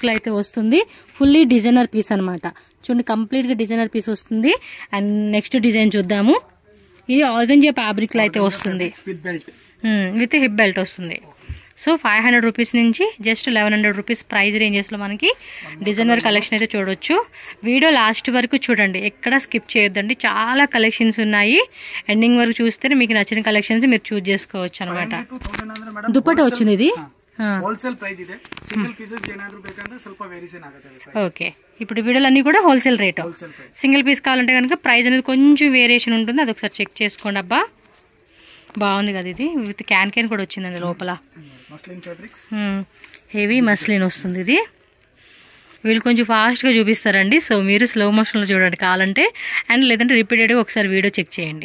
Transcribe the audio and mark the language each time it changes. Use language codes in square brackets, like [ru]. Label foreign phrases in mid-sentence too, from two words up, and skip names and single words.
[te] లో అయితే వస్తుంది [en] fully designer piece [te] అన్నమాట చూడండి కంప్లీట్ గా [en] designer piece [te] వస్తుంది [en] and next design [te] చూద్దాము ఇది [en] organza fabric [te] లో అయితే వస్తుంది [en] with hip belt [te] వస్తుంది [en] so 500 rupees [te] నుంచి [en] just 1100 rupees price ranges [te] లో మనకి [en] designer collection [te] అయితే చూడొచ్చు [en] video last [te] వరకు చూడండి ఎక్కడ స్కిప్ చేయొద్దండి చాలా కలెక్షన్స్ ఉన్నాయి ఎండింగ్ వరకు చూస్తే మీకు నచ్చిన కలెక్షన్స్ మీరు చూస్ చేసుకోవచ్చు అన్నమాట దుపట్టా వచ్చింది ఇది [en] wholesale price [kn] ಇದೆ [en] single pieces [kn] ಏನಾದರೂ ಬೇಕಂದ್ರೆ ಸ್ವಲ್ಪ ವೇರಿಯೇಷನ್ ಆಗುತ್ತೆ [te] ఓకే ఇప్పుడు వీడియోలు అన్ని కూడా [en] wholesale rate single piece [te] కావాలంటే కనుక ప్రైస్ అనేది కొంచెం వేరియేషన్ ఉంటుంది అది ఒకసారి చెక్ చేసుకోండి అబ్బా బాగుంది కదా ఇది [en] with can [te] కూడా వచ్చిందండి లోపల [en] muslin fabrics heavy muslin [te] వస్తుంది ఇది వీళ్ళు కొంచెం ఫాస్ట్గా చూపిస్తారండి సో మీరు [en] slow motionlo [te] చూడండి కావాలంటే అండ్ లేదంటే రిపీటెడ్గా ఒకసారి [en] video check [te] చేయండి